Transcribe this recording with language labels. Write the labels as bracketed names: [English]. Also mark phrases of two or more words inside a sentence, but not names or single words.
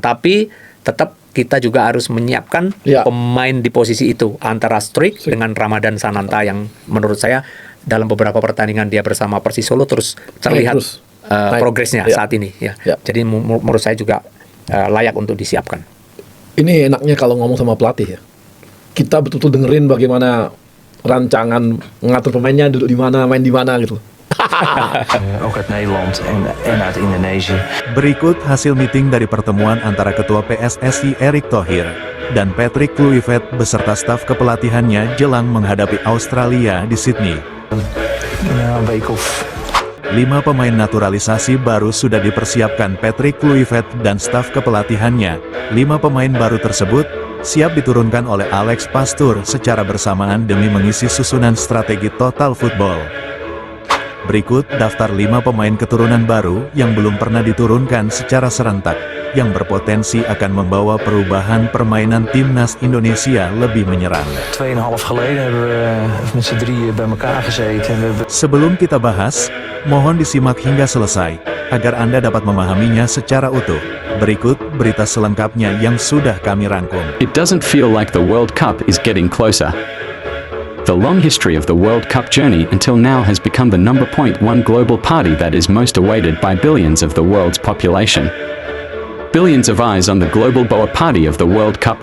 [Indonesian] Tapi tetap kita juga harus menyiapkan pemain di posisi itu antara Struijk dengan Ramadan Sananta, yang menurut saya dalam beberapa pertandingan dia bersama Persis Solo terus terlihat progresnya saat ini. Jadi menurut saya juga layak untuk disiapkan. Ini enaknya kalau ngomong sama pelatih, ya. Kita betul-betul dengerin bagaimana rancangan ngatur pemainnya, duduk di mana, main di mana gitu. [Dutch] Ook uit Nederland en uit Indonesië. [Indonesian] Berikut hasil meeting dari pertemuan antara Ketua PSSI Erick Thohir dan Patrick Kluivert beserta staf kepelatihannya jelang menghadapi Australia di Sydney. [Dutch] Een week of [Indonesian] 5 pemain naturalisasi baru sudah dipersiapkan Patrick Kluivert dan staf kepelatihannya. 5 pemain baru tersebut siap diturunkan oleh Alex Pastoor secara bersamaan demi mengisi susunan strategi [English] total football. [Indonesian] Berikut daftar 5 pemain keturunan baru yang belum pernah diturunkan secara serentak, yang berpotensi akan membawa perubahan permainan timnas Indonesia lebih menyerang. [Dutch] 2,5 geleden hebben we met z'n drieën bij elkaar gezeten. [Indonesian] Sebelum kita bahas, mohon disimak hingga selesai. agar Anda dapat memahaminya secara utuh. Berikut berita selengkapnya yang sudah kami rangkum. [English] It doesn't feel like the World Cup is getting closer. The long history of the World Cup journey until now has become the number one global party that is most awaited by billions of the world's population. Billions of eyes on the global boa party of the World Cup.